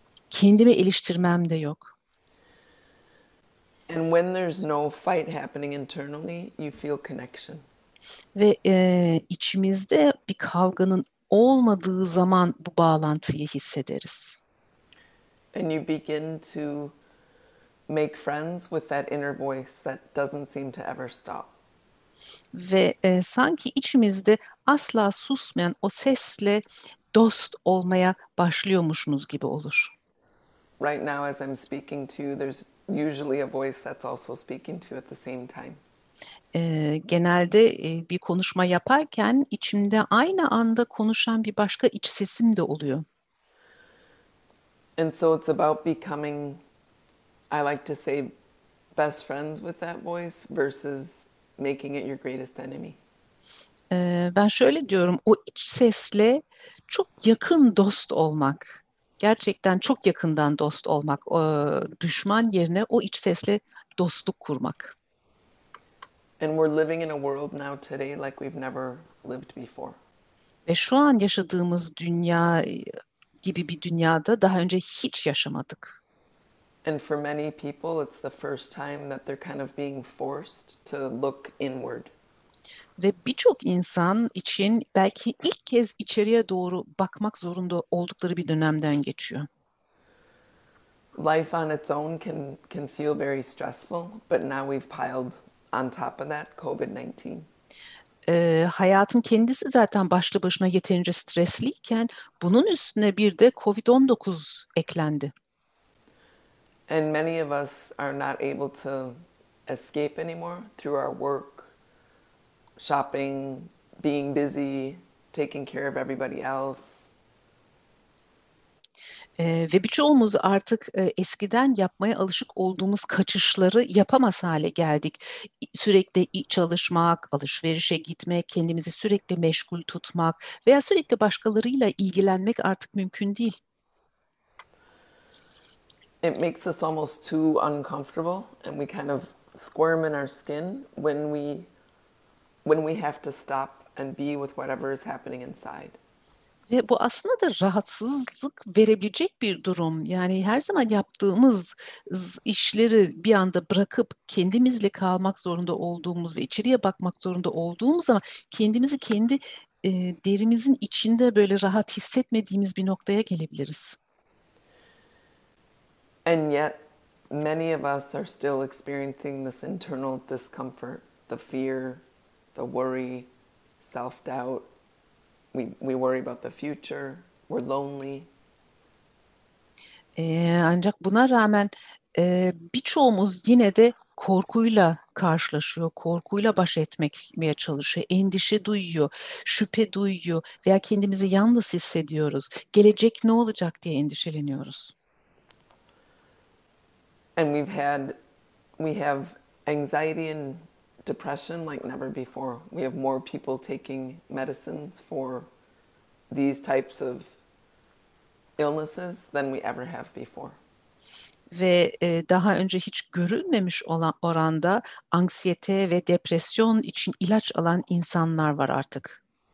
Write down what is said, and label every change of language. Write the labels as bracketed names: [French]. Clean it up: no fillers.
[Turkish] Kendimi eleştirmem de yok. [English] And when there's no fight happening internally, you feel connection. [Turkish] Ve içimizde bir kavganın olmadığı zaman bu bağlantıyı hissederiz. [English] And you begin to make friends with that inner voice that doesn't seem to ever stop. [Turkish] Ve sanki içimizde asla susmayan o sesle dost olmaya başlıyormuşsunuz gibi olur. [English] Right now, as I'm speaking to you, there's usually a voice that's also speaking to you at the same time. [Turkish] Genelde bir konuşma yaparken içimde aynı anda konuşan bir başka iç sesim de oluyor. [English] And so it's about becoming, I like to say, best friends with that voice versus making it your greatest enemy. [Turkish] Ben şöyle diyorum, o iç sesle çok yakın dost olmak, gerçekten çok yakından dost olmak, düşman yerine o iç sesle dostluk kurmak. [English] And we're living in a world now today like we've never lived before. [Turkish] Ve şu an yaşadığımız dünya gibi bir dünyada daha önce hiç yaşamadık. [English] And for many people, it's the first time that they're kind of being forced to look inward. [Turkish] Ve birçok insan için belki ilk kez içeriye doğru bakmak zorunda oldukları bir dönemden geçiyor. [English] life on its own can feel very stressful, but now we've piled on top of that COVID-19. [Turkish] Hayatın kendisi zaten başlı başına yeterince stresliyken bunun üstüne bir de COVID-19 eklendi. [English] And many of us are not able to escape anymore through our work, shopping, being busy, taking care of everybody else. [Turkish] Ve birçoğumuz artık eskiden yapmaya alışık olduğumuz kaçışları yapamaz hale geldik. Sürekli çalışmak, alışverişe gitmek, kendimizi sürekli meşgul tutmak veya sürekli başkalarıyla ilgilenmek artık mümkün değil. [English] It makes us almost too uncomfortable, and we kind of squirm in our skin when we have to stop and be with whatever is happening inside. [Turkish] Ve bu aslında da rahatsızlık verebilecek bir durum. Yani her zaman yaptığımız işleri bir anda bırakıp kendimizle kalmak zorunda olduğumuz ve içeriye bakmak zorunda olduğumuz zaman kendimizi kendi derimizin içinde böyle rahat hissetmediğimiz bir noktaya gelebiliriz. [English] And yet, many of us are still experiencing this internal discomfort, the fear, the worry, self-doubt. We worry about the future. We're lonely. [Turkish] Ancak buna rağmen birçoğumuz yine de korkuyla karşılaşıyor, korkuyla baş etmeye çalışıyor, endişe duyuyor, şüphe duyuyor veya kendimizi yalnız hissediyoruz. Gelecek ne olacak diye endişeleniyoruz. [English] And we have anxiety and depression like never before. We have more people taking medicines for these types of illnesses than we ever have before. [Turkish] Ve daha önce hiç görülmemiş olan oranda anksiyete ve depresyon için ilaç alan insanlar var artık.